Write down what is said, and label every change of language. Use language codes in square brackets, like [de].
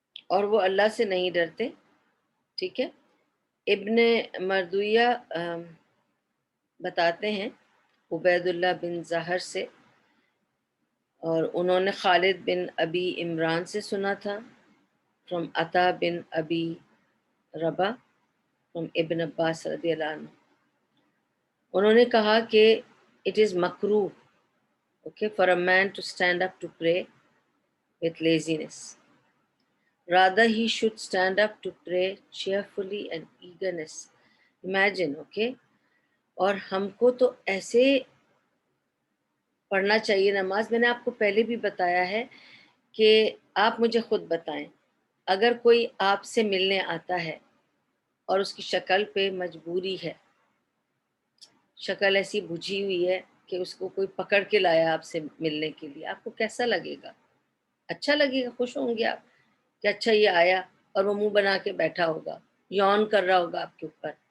[ur] اور وہ اللہ سے نہیں ڈرتے. ٹھیک ہے. ابن مردویہ بتاتے ہیں عبید اللہ بن زہر سے، اور انہوں نے خالد بن ابی عمران سے سنا تھا [en] from [ur] عطا بن ابی ربا فرام ابن عباس رضی اللہ عنہ. انہوں نے کہا کہ [en] It is مکروہ for a man to stand up to pray with laziness. Rather, he should stand up to pray cheerfully and eagerness. Imagine, okay? [ur] اور ہم کو تو ایسے پڑھنا چاہیے نماز. میں نے آپ کو پہلے بھی بتایا ہے کہ آپ مجھے خود بتائیں، اگر کوئی آپ سے ملنے آتا ہے اور اس کی شکل پہ مجبوری ہے، شکل ایسی بجھی ہوئی ہے کہ اس کو کوئی پکڑ کے لایا آپ سے ملنے کے لیے، آپ کو کیسا لگے گا؟ اچھا لگے گا، خوش ہوں گے آپ کہ اچھا یہ آیا، اور وہ منہ بنا کے بیٹھا ہوگا، یون کر رہا ہوگا آپ کے اوپر